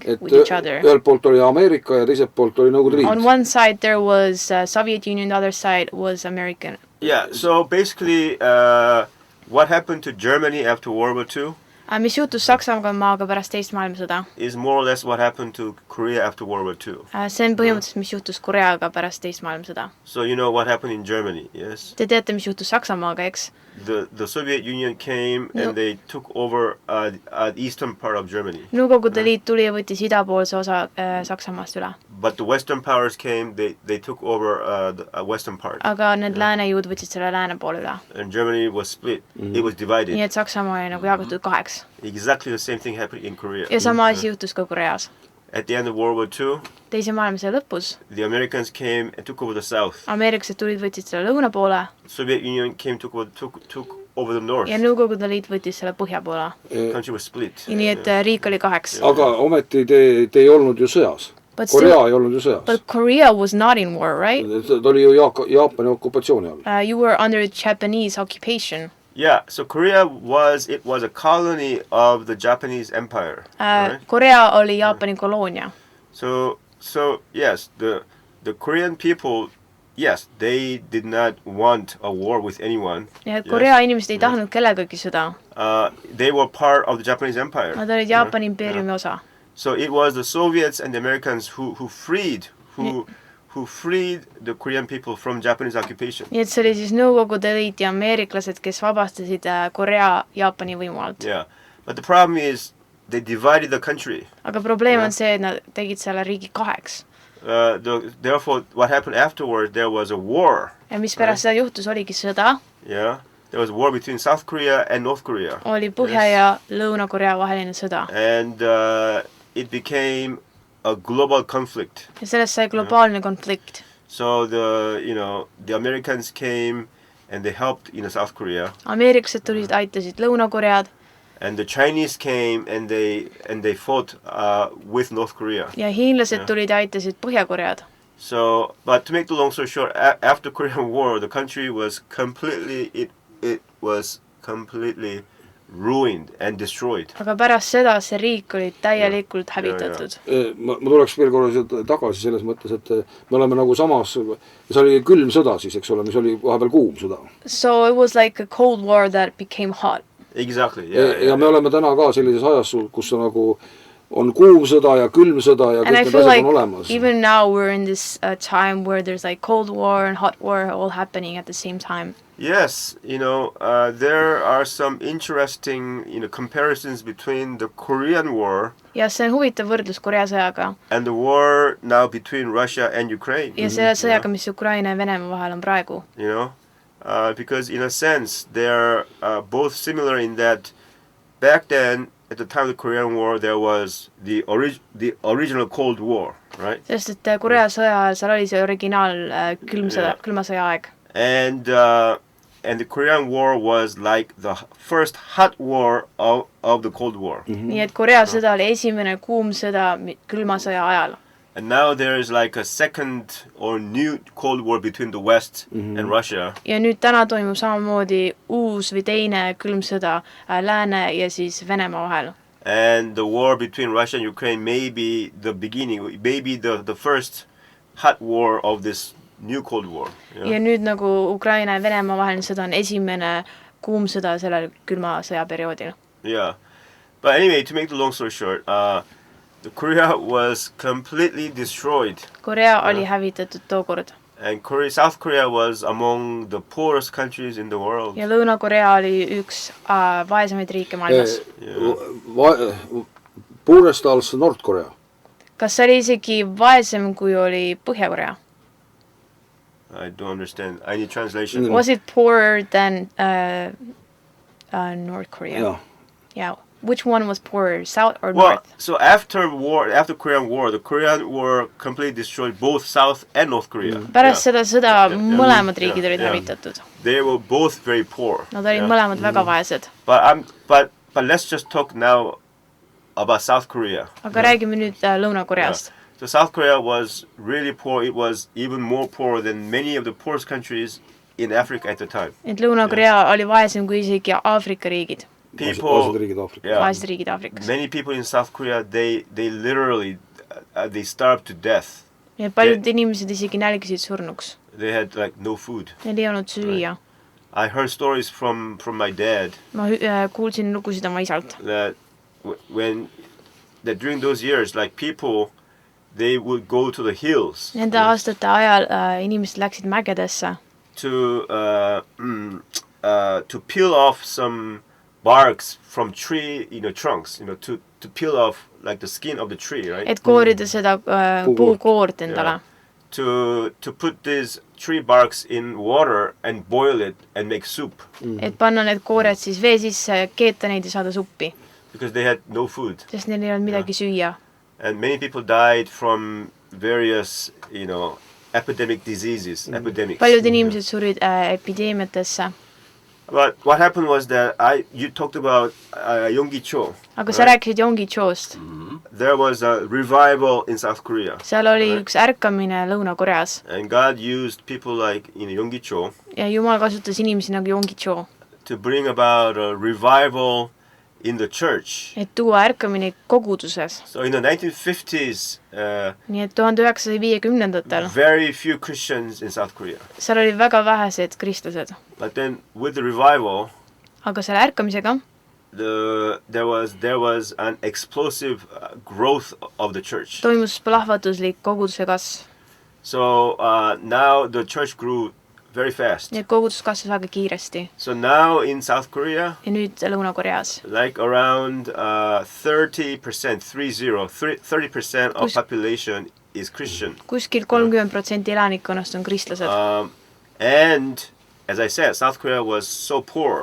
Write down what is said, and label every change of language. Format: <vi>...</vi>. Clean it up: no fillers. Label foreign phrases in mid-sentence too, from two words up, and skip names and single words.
<et>Et</et> <en>with each other.</en> <et>ühelt poolt oli Ameerika ja teiselt poolt oli Nõukogude</et> <en>On</en> <et>Liit.</et> <en>one side there was Soviet Union, the other side was American. Yeah, so basically what happened to Germany after World War II</en> <et>Mis juhtus Saksamaaga pärast teist maailmasõda?</et> <en>is more or less what happened to Korea after World War II.</en> <et>See on põhimõtteliselt, mis juhtus Koreaga pärast teist maailmasõda.</et> <en>So you know what happened in Germany, yes?</en> <et>Te teate, mis juhtus Saksamaaga, eks?</et> <en>The Soviet Union came No. and they took over eastern part of Germany.</en> <et>Nõukogude Liit tuli ja võttis idapoolse osa Saksamaast üle.</et> <en>But the Western powers came, they took over the western part.</en> <et>Aga need läänejõud võtsid selle lääne poole üle.</et> <en>And Germany was split. It was divided.</en> <et>Nii et Saksamaa oli nagu jagatud kaheks.</et> <en>Exactly the same thing happened in Korea.</en> <et>Ja sama asi juhtus ka Koreas.</et> <en>At the end of World War II,</en> <et>Teise maailmasõja lõpus</et> <en>the Americans came and took over the south.</en> <et>ameeriklased tulid, võtsid selle lõuna poole</et> <en>Soviet Union came took over the north.</en> <et>ja Nõukogude Liit võttis selle põhja poole.</et> <en>Country was split.</en> <et>Nii et riik oli kaheks. Aga ometi te ei olnud ju sõjas.</et> <en>But Korea still,</en> <et>ei olnud ju sõjas.</et> <en>but Korea was not in war, right?</en> <et>Ta oli ju Jaapani okupatsiooni all.</et> <en>You were under Japanese occupation. Yeah, so Korea was a colony of the Japanese Empire. Right?</en> <et>Korea oli Jaapani koloonia.</et> <en>So yes, the Korean people, yes, they did not want a war with anyone.</en> <et>Ja Korea inimesed ei tahtnud kellegagi sõda.</et> <en>They were part of the Japanese Empire.</en> <et>Nad olid Jaapani impeeriumi osa.</et> <en>So it was the Soviets and the Americans who freed the Korean people from Japanese occupation.</en> <et>Nii et see oli siis Nõukogude Liit ja ameeriklased, kes vabastasid Korea Jaapani võimu alt.</et> <en>Yeah, but the problem is they divided the country.</en> <et>Aga probleem on see, et nad tegid selle riigi kaheks.</et> <en>Therefore, what happened afterwards, there was a war.</en> <et>Ja mis pärast seda juhtus, oligi sõda.</et> <en>Yeah, there was a war between South Korea and North Korea.</en> <et>Oli Põhja- ja Lõuna-Korea vaheline sõda.</et> <en>And it became a global conflict.</en> <et>Ja sellest sai globaalne konflikt.</et> <en>So the Americans came and they helped South Korea.</en> <et>Ameeriklased tulid, aitasid Lõuna-Koread.</et> <en>And the Chinese came and they fought with North Korea.</en> <et>Ja hiinlased tulid ja aitasid Põhja-Koread.</et> <en>So, but to make the long story short, after Korean War, the country was completely ruined and destroyed.</en> <et>Aga pärast seda see riik oli täielikult hävitatud. Ma tuleks veel korra tagasi selles mõttes, et me oleme nagu samas, see oli külm sõda siis, eks ole, mis oli vahepeal kuum sõda.</et> <en>So it was like a cold war that became hot. Exactly,</en> <et>ja me oleme täna ka sellises ajas, kus nagu on kuum sõda ja külm sõda ja</et> <en>And I</en> <et>kõik need</et> <en>feel</en> <et>asjad</et> <en>like</en> <et>on olemas.</et> <en>even now we're in this time where there's like cold war and hot war all happening at the same time. Yes, there are some interesting, comparisons between the Korean War</en> <et>Ja see on huvitav võrdlus Korea sõjaga</et> <en>and the war now between Russia and Ukraine.</en> <et>ja selle sõjaga, mis Ukraina ja Venemaa vahel on praegu.</et> <en>Because in a sense they're both similar in that back then at the time of the Korean War there was the original Cold War, right?</en> <et>Sest et Korea sõja ajal seal oli see originaal külma sõja aeg.</et> <en>And the Korean War was like the first hot war of the Cold War.</en> <et>Nii et Korea sõda oli esimene kuum sõda külma sõja ajal.</et> <en>And now there is like a second or new Cold War between the West and Russia.</en> <et>Ja nüüd täna toimub samamoodi uus või teine külm sõda Lääne ja siis Venemaa vahel.</et> <en>And the war between Russia and Ukraine may be the beginning, maybe the first hot war of this new Cold War.</en> <et>Ja nüüd nagu Ukraina ja Venemaa vaheline sõda on esimene kuum sõda sellel külma sõjaperioodil.</et> <en>Yeah. But anyway, to make the long story short, the Korea was completely destroyed.</en> <et>Korea oli hävitatud tookord.</et> <en>And South Korea was among the poorest countries in the world.</en> <et>ja Lõuna-Korea oli üks vaesemaid riike maailmas.</et> <en>Poorest als Nord-Korea.</en> <et>Kas see oli isegi vaesem, kui oli Põhja-Korea?</et> <en>I don't understand. I need translation. Was it poorer than North Korea?</en> <et>Jah.</et> <en>Yeah. Which one was poorer, South or Well, North? so after Korean War, the Korean War completely destroyed both South and North Korea.</en> <et>Pärast seda sõda mõlemad riigid olid hävitatud.</et> <en>They were both very poor.</en> <et>Nad olid mõlemad väga vaesed.</et> <en>But let's just talk now about South Korea.</en> <et>Aga räägime nüüd Lõuna-Koreast.</et> <en>So South Korea was really poor. It was even more poor than many of the poorest countries in Africa at the time.</en> <et>Et Lõuna-Korea oli vaesem kui isegi Aafrika riigid. Vaesed riigid Aafrikas. Vaesed riigid Aafrikas.</et> <en>Many people in South Korea, they literally they starved to death.</en> <et>Ja paljud inimesed isegi nälgisid surnuks.</et> <en>They had like no food.</en> <et>Neil ei olnud süüa.</et> <en>I heard stories from my dad.</en> <et>Ma kuulsin lugusid oma isalt.</et> <en>That during those years, like people, they would go to the hills.</en> <et>Nende aastate ajal inimesed läksid mägedesse.</et> <en>To peel off some barks from tree, trunks, to peel off like the skin of the tree, right?</en> <et>Et koorida seda puukoort endale.</et> <en>To put these tree barks in water and boil it and make soup.</en> <et>Et panna need koored siis vee sisse, keeta neid ja saada suppi.</et> <en>Because they had no food.</en> <et>Sest neil ei olnud midagi süüa.</et> <en>And many people died from various, epidemic diseases, epidemics.</en> <et>Paljud inimesed surid epideemiatesse.</et> <en>But what happened was that you talked about Yonggi-cho.</en> <et>Aga sa rääkisid Yonggi-chost.</et> <en>There was a revival in South Korea.</en> <et>Seal oli üks ärkamine Lõuna-Koreas.</et> <en>And God used people like Yonggi-cho.</en> <et>Ja Jumal kasutas inimesi nagu Yonggi-cho.</et> <en>To bring about a revival in the church.</en> <et>Et tuua ärkamine koguduses.</et> <en>So in the 1950s,</en> <et>nii et 1950-ndatel</et> <en>very few Christians in South Korea.</en> <et>Seal oli väga vähesed kristlased.</et> <en>But then with the revival,</en> <et>aga selle ärkamisega</et> <en>there was an explosive growth of the church.</en> <et>Toimus plahvatuslik koguduse kasv.</et> <en>So now the church grew very fast.</en> <et>Nii et kogudus kasvas väga kiiresti.</et> <en>So now in South Korea,</en> <et>ja nüüd Lõuna-Koreas,</et> <en>like around 30% of population is Christian.</en> <et>Kuskil 30% elanikkonnast on kristlased.</et> <en>And as I said, South Korea was so poor.</en>